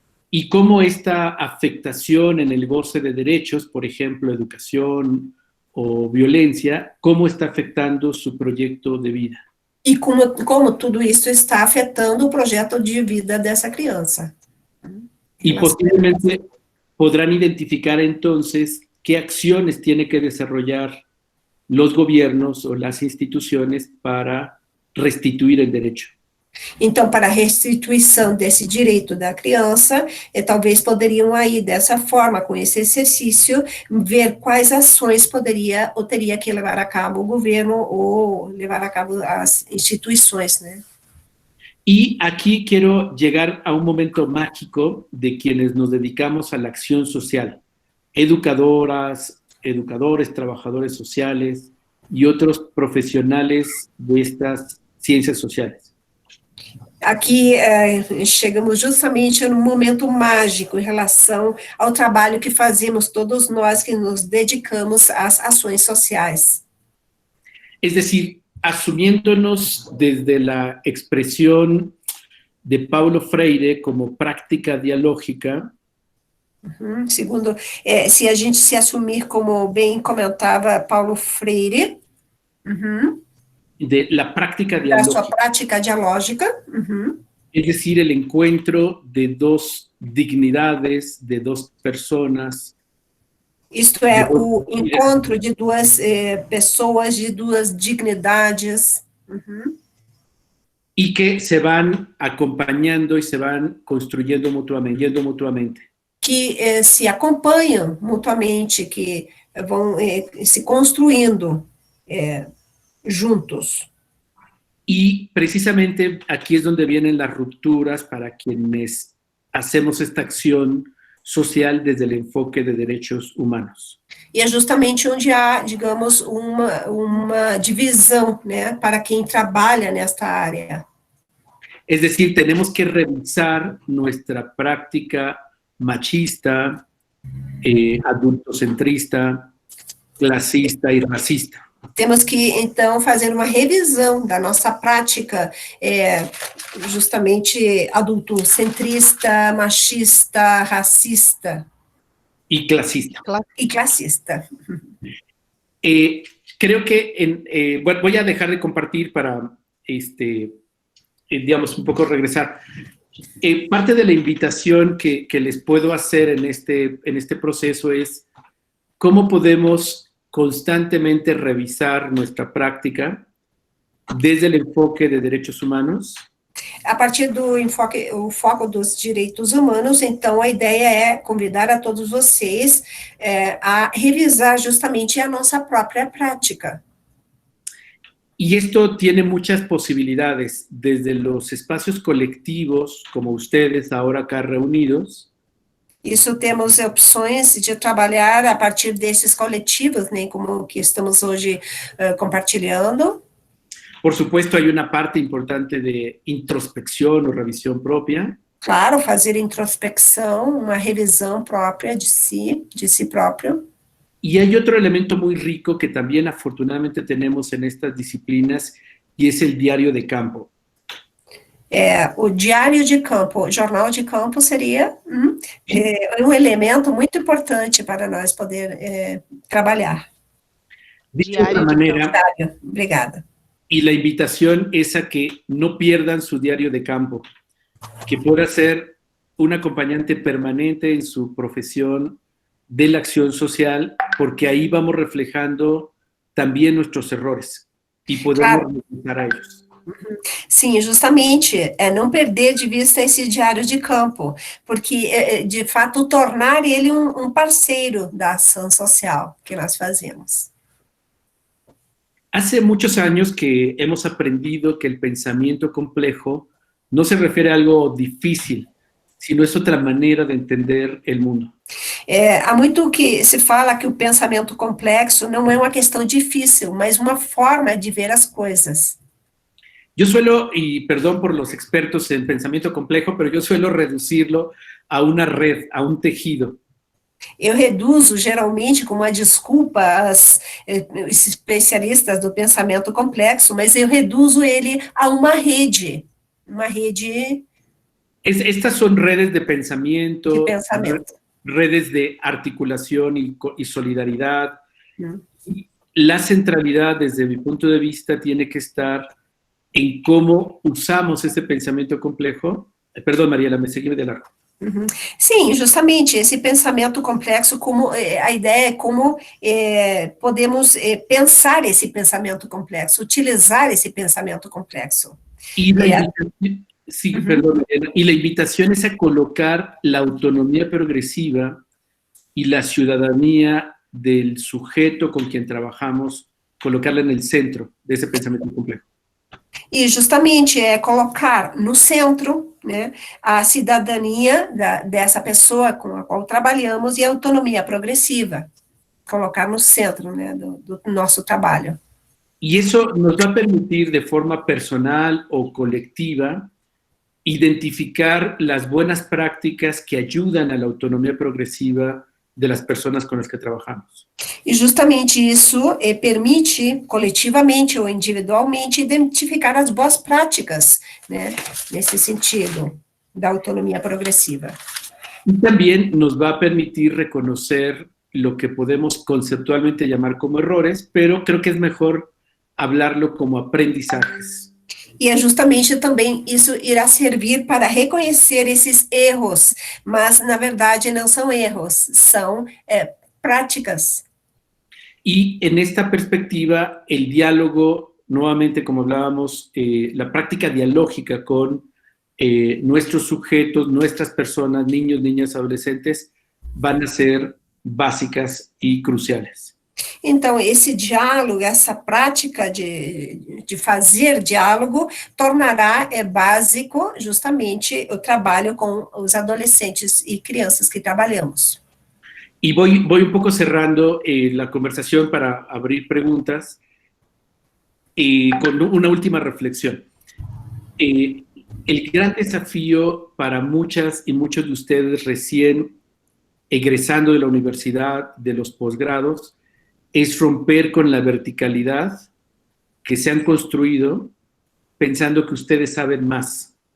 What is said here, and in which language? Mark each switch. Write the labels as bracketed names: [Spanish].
[Spanish] Y cómo esta afectación en el goce de derechos, por ejemplo, educación o violencia, cómo está afectando su proyecto de vida. [Portuguese] E como tudo isso está afetando o projeto de vida dessa criança. [Spanish] Y posiblemente podrán identificar entonces qué acciones tiene que desarrollar los gobiernos o las instituciones para restituir el derecho. [Portuguese] Então, para a restituição desse direito da criança, talvez poderiam aí, dessa forma, com esse exercício, ver quais ações poderia ou teria que levar a cabo o governo ou levar a cabo as instituições, né? [Spanish] Y aquí quiero llegar a un momento mágico de quienes nos dedicamos a la acción social, educadoras, educadores, trabajadores sociales y otros profesionales de estas ciencias sociales. [Portuguese] Aqui chegamos justamente num momento mágico em relação ao trabalho que fazemos todos nós que nos dedicamos às ações sociais. [Spanish] Es decir, asumiéndonos desde la expresión de Paulo Freire como práctica dialógica. [Portuguese] Segundo, se a gente se assumir, como bem comentava Paulo Freire, [Spanish] de la práctica [Portuguese] da dialógica. sua prática dialógica, [Spanish] Es decir, el encuentro de dos dignidades, de dos personas. [Portuguese] isto é, o encontro de duas pessoas, de duas dignidades, [Spanish] Y que se van acompañando y se van construyendo mutuamente. [Portuguese] que se acompanham mutuamente, que vão se construindo juntos. [Spanish] Y precisamente aquí es donde vienen las rupturas para quienes hacemos esta acción social desde el enfoque de derechos humanos. [Portuguese] E é justamente onde há, digamos, uma divisão, né, para quem trabalha nesta área. [Spanish] Es decir, tenemos que revisar nuestra práctica machista, adultocentrista, clasista y racista. [Portuguese] Temos que, então, fazer uma revisão da nossa prática, justamente adultocentrista, machista, racista. [Spanish] Y clasista. [Portuguese] E classista. [Spanish] Creo que voy a dejar de compartir para, digamos, un poco regresar. Parte de la invitación que les puedo hacer en este proceso es cómo podemos constantemente revisar nuestra práctica desde el enfoque de derechos humanos. [Portuguese] A partir do foco dos direitos humanos, então a ideia é convidar a todos vocês a revisar justamente a nossa própria prática. [Spanish] Y esto tiene muchas posibilidades, desde los espacios colectivos, como ustedes ahora acá reunidos. [Portuguese] Isso temos opções de trabalhar a partir desses coletivos, né, como que estamos hoje compartilhando. [Spanish] Por supuesto, hay una parte importante de introspección o revisión propia. [Portuguese] Claro, fazer introspecção, uma revisão própria de si próprio. [Spanish] Y hay otro elemento muy rico que también afortunadamente tenemos en estas disciplinas, y es el diario de campo. [Portuguese] O diário de campo, o jornal de campo seria um elemento muito importante para nós poder trabalhar. [Spanish] De otra manera, [Portuguese] obrigada. [Spanish] Y la invitación es a que no pierdan su diario de campo, que pueda ser un acompañante permanente en su profesión de la acción social, porque ahí vamos reflejando también nuestros errores y podemos revisar a ellos. [Portuguese] Sim, justamente, não perder de vista esse diário de campo, porque, de fato, tornar ele um parceiro da ação social que nós fazemos. [Spanish] Hace muchos años que hemos aprendido que el pensamiento complejo no se refiere a algo difícil, sino es otra manera de entender el mundo. [Portuguese] Há muito que se fala que o pensamento complexo não é uma questão difícil, mas uma forma de ver as coisas. [Spanish] Yo suelo, y perdón por los expertos en pensamiento complejo, pero yo suelo reducirlo a una red, a un tejido. [Portuguese] Eu reduzo, geralmente, com uma desculpa, os especialistas do pensamento complexo, mas eu reduzo ele a uma rede. Uma rede... [Spanish] Estas son redes de pensamiento, [Portuguese] pensamento. [Spanish] Redes de articulación y solidaridad. La centralidad, desde mi punto de vista, tiene que estar en cómo usamos ese pensamiento complejo. Perdón, Mariela, me seguí de largo. [Portuguese] Sim, justamente, esse pensamento complexo, como a ideia é como podemos pensar esse pensamento complexo, utilizar esse pensamento complexo. [Spanish] Y la invitación es a colocar la autonomía progresiva y la ciudadanía del sujeto con quien trabajamos, colocarla en el centro de ese pensamiento complejo. [Portuguese] E justamente é colocar no centro, né, a cidadania dessa pessoa com a qual trabalhamos e a autonomia progressiva. Colocar no centro, né, do nosso trabalho. [Spanish] Y eso nos va a permitir de forma personal o colectiva identificar las buenas prácticas que ayudan a la autonomía progresiva de las personas con las que trabajamos. [Portuguese] E justamente isso permite, coletivamente ou individualmente, identificar as boas práticas, né, nesse sentido, da autonomia progressiva. [Spanish] Y también nos va a permitir reconocer lo que podemos conceptualmente llamar como errores, pero creo que es mejor hablarlo como aprendizajes. [Portuguese] E é justamente também isso irá servir para reconhecer esses erros, mas, na verdade, não são erros, são práticas. [Spanish] Y en esta perspectiva, el diálogo, nuevamente, como hablábamos, la práctica dialógica con nuestros sujetos, nuestras personas, niños, niñas, adolescentes, van a ser básicas y cruciales. [Portuguese] Então, esse diálogo, essa prática de fazer diálogo, tornará básico justamente o trabalho com os adolescentes e crianças que trabalhamos. [Spanish] Y voy un poco cerrando la conversación para abrir preguntas con una última reflexión. El gran desafío para muchas y muchos de ustedes recién egresando de la universidad, de los posgrados, es romper con la verticalidad que se han construido pensando que ustedes saben más.